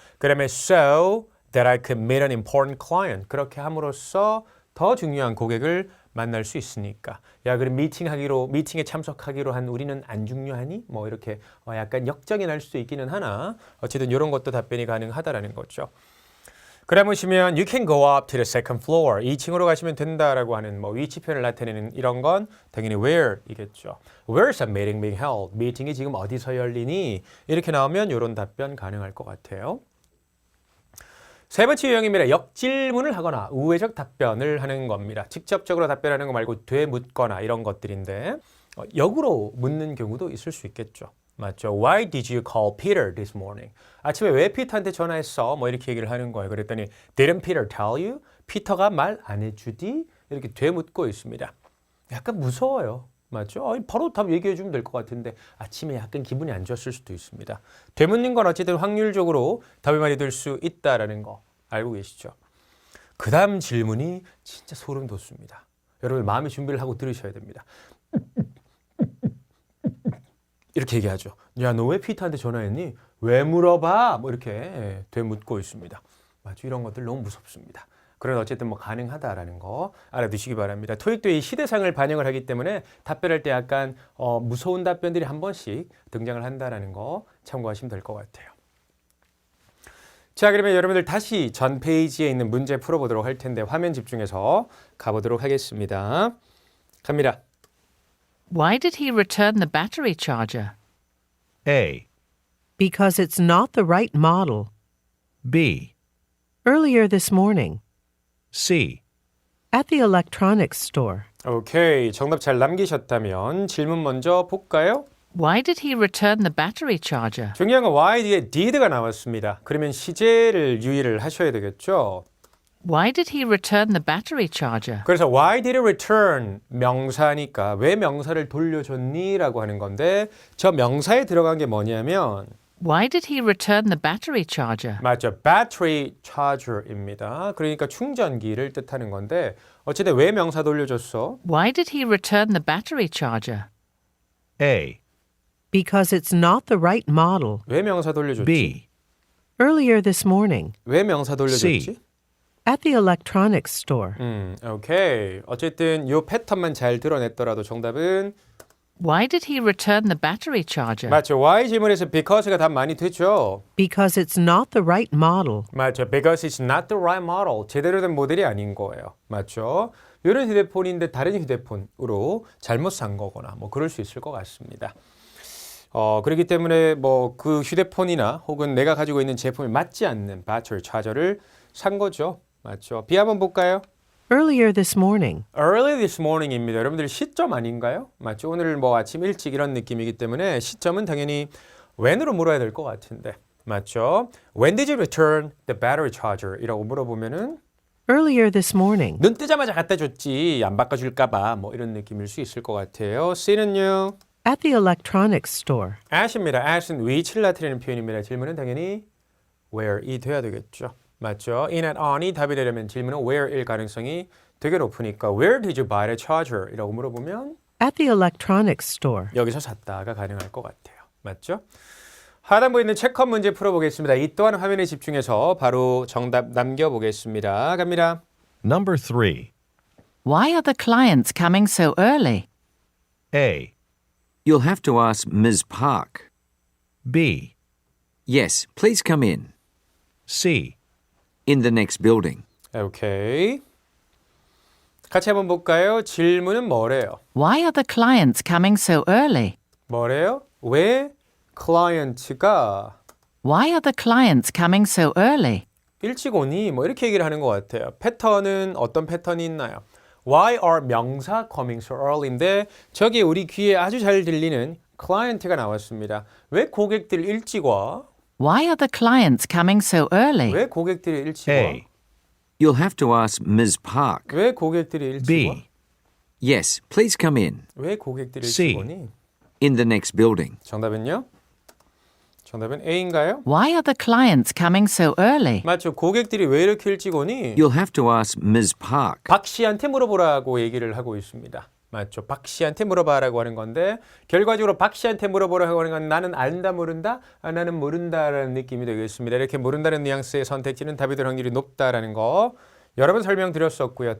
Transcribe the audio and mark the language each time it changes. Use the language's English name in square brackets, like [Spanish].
[Korean] 그러면 [English] so that I could meet an important client. [Korean] 그렇게 함으로써 더 중요한 고객을 만날 수 있으니까. 야, 그럼 미팅에 참석하기로 한 우리는 안 중요하니? 뭐 이렇게 약간 역정이 날 수도 있기는 하나 어쨌든 이런 것도 답변이 가능하다라는 거죠. 그래 보시면 [English] you can go up to the second floor. [Korean] 2층으로 가시면 된다라고 하는 뭐 위치 표현을 나타내는 이런 건 당연히 where이겠죠. [English] Where's a meeting being held? [Korean] 미팅이 지금 어디서 열리니? 이렇게 나오면 이런 답변 가능할 것 같아요. 세 번째 유형입니다. 역질문을 하거나 우회적 답변을 하는 겁니다. 직접적으로 답변하는 거 말고 되묻거나 이런 것들인데 역으로 묻는 경우도 있을 수 있겠죠. 맞죠? [English] Why did you call Peter this morning? [Korean] 아침에 왜 피터한테 전화했어? 뭐 이렇게 얘기를 하는 거예요. 그랬더니 [English] Didn't Peter tell you? [Korean] 피터가 말 안 해주디? 이렇게 되묻고 있습니다. 약간 무서워요. 맞죠? 바로 답 얘기해 주면 될 것 같은데 아침에 약간 기분이 안 좋았을 수도 있습니다. 되묻는 건 어쨌든 확률적으로 답이 많이 될 수 있다라는 거 알고 계시죠? 그 다음 질문이 진짜 소름 돋습니다. 여러분 마음의 준비를 하고 들으셔야 됩니다. 이렇게 얘기하죠. 야, 너 왜 피터한테 전화했니? 왜 물어봐? 뭐 이렇게 되묻고 있습니다. 맞죠? 이런 것들 너무 무섭습니다. 그런 어쨌든 뭐 가능하다라는 거 알아두시기 바랍니다. 토익도 이 시대상을 반영을 하기 때문에 답변할 때 약간 무서운 답변들이 한 번씩 등장을 한다라는 거 참고하시면 될 것 같아요. 자, 그러면 여러분들 다시 전 페이지에 있는 문제 풀어보도록 할 텐데 화면 집중해서 가보도록 하겠습니다. 갑니다. [English] Why did he return the battery charger? A, Because it's not the right model. B, Earlier this morning, C, at the electronics store. [Korean] 오케이, 정답 잘 남기셨다면 질문 먼저 볼까요? [English] Why did he return the battery charger? [Korean] 중요한 건 why 뒤에 did가 나왔습니다. 그러면 시제를 유의를 하셔야 되겠죠. [English] Why did he return the battery charger? [Korean] 그래서 [English] why did it return [Korean] 명사니까 왜 명사를 돌려줬니? 라고 하는 건데 저 명사에 들어간 게 뭐냐면 [English] Why did he return the battery charger? [Korean] 맞죠. battery charger입니다. 그러니까 충전기를 뜻하는 건데 어쨌든 왜 명사 돌려줬어? [English] Why did he return the battery charger? A, Because it's not the right model. [Korean] 왜 명사 돌려줬지? [English] B, Earlier this morning, [Korean] 왜 명사 돌려줬지? [English] C. at the electronics store. [Korean] 오케이. 어쨌든 이 패턴만 잘 드러냈더라도 정답은 [English] Why did he return the battery charger? [Korean] 맞죠. why 질문에서 because가 답 많이 되죠. [English] Because it's not the right model. [Korean] 맞죠. [English] Because it's not the right model. [Korean] 제대로 된 모델이 아닌 거예요. 맞죠. 이런 휴대폰인데 다른 휴대폰으로 잘못 산 거거나 뭐 그럴 수 있을 것 같습니다. 그렇기 때문에 뭐 그 휴대폰이나 혹은 내가 가지고 있는 제품에 맞지 않는 배터리 차저를 산 거죠. 맞죠. B 한번 볼까요? [English] Earlier this morning, Early this morning입니다. [Korean] 여러분들 시점 아닌가요? 맞죠. 오늘 뭐 아침 일찍 이런 느낌이기 때문에 시점은 당연히 when으로 물어야 될 것 같은데. 맞죠. [English] When did you return the battery charger? [Korean] 이라고 물어보면은 [English] earlier this morning, [Korean] 눈 뜨자마자 갖다 줬지 안 바꿔줄까 봐 뭐 이런 느낌일 수 있을 것 같아요. C는요. [English] at the electronics store. [Korean] at입니다. at은 위치를 나타내는 표현입니다. 질문은 당연히 where이 돼야 되겠죠. 맞죠? in at on이 답이 되려면 질문은 where일 가능성이 되게 높으니까 [English] where did you buy the charger? [Korean] 이라고 물어보면 [English] At the electronics store. [Korean] 여기서 샀다가 가능할 것 같아요. 맞죠? 하단부에 있는 체크업 문제 풀어보겠습니다. 이 또한 화면에 집중해서 바로 정답 남겨보겠습니다. 갑니다. [English] Number 3. Why are the clients coming so early? A, You'll have to ask Ms. Park. B, Yes, please come in. C, In the next building. [Korean] 오케이. 같이 한번 볼까요? 질문은 뭐래요? [English] Why are the clients coming so early? [Korean] 뭐래요? 왜 클라이언트가 [English] Why are the clients coming so early? [Korean] 일찍 오니? 뭐 이렇게 얘기를 하는 것 같아요. 패턴은 어떤 패턴이 있나요? [English] Why are [Korean] 명사 [English] coming so early [Korean] 인데 저기 우리 귀에 아주 잘 들리는 client가 나왔습니다. 왜 고객들이 일찍 와? [English] Why are the clients coming so early? [Korean] 왜 고객들이 일찍 와? [English] A, You'll have to ask Ms. Park. [Korean] 왜 고객들이 일찍 와? [English] B, Yes, please come in. [Korean] 왜 고객들이 [English] C. [Korean] 일찍 오니? [English] In the next building. [Korean] 정답은요? 정답은 A인가요? [English] Why are the clients coming so early? [Korean] 맞죠. 고객들이 왜 이렇게 일찍 오니? [English] You'll have to ask Ms. Park. [Korean] 박 씨한테 물어보라고 얘기를 하고 있습니다. 맞죠. 박 씨한테 물어봐라고 하는 건데 결과적으로 박 씨한테 물어보라고 하는 건 나는 안다 모른다? 나는 모른다라는 느낌이 되겠습니다. 이렇게 모른다는 뉘앙스의 선택지는 답이 될 확률이 높다라는 거 여러 번 설명드렸었고요.